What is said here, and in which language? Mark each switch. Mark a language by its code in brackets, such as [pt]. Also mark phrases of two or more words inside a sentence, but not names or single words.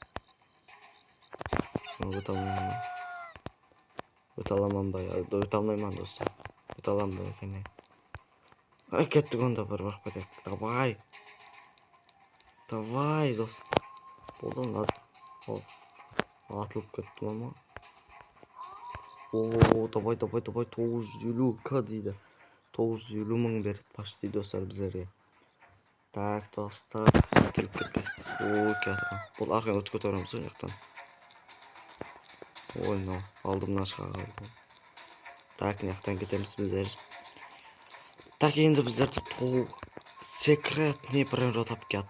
[kk] Өте алмаймын, достар. Өте аламын екен. Кеттік онда бір барып кетейік. Давай, достар. Болды, атылып кеттім ama. Давай 950к дейді. 950 мың берді почти, достар, біздерге. Так, достар, атылып кетпес. Кетті. Бұл арқаң өтіп көтереміз ғой жақтан. Алдымнан шыға қалды. Так, жақтан кетеміз біздер. Так, енді біздерді [ru] секретный природ [kk] тапып кетіппіз.